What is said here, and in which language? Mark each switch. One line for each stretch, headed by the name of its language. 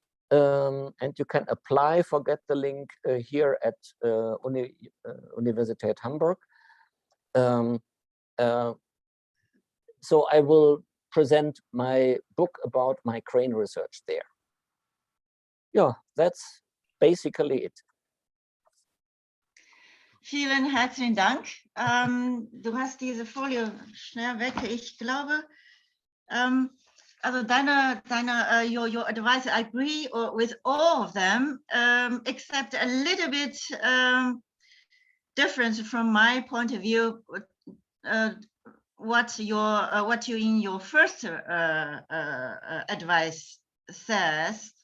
English: And you can apply, get the link here at Universität Hamburg. So I will present my book about my crane research there. Yeah, that's basically it.
German: Vielen herzlichen Dank. Du hast diese Folie schnell weg. Ich glaube, also
English: your advice, I agree with all of them, except a little bit different from my point of view. What you in your first advice said.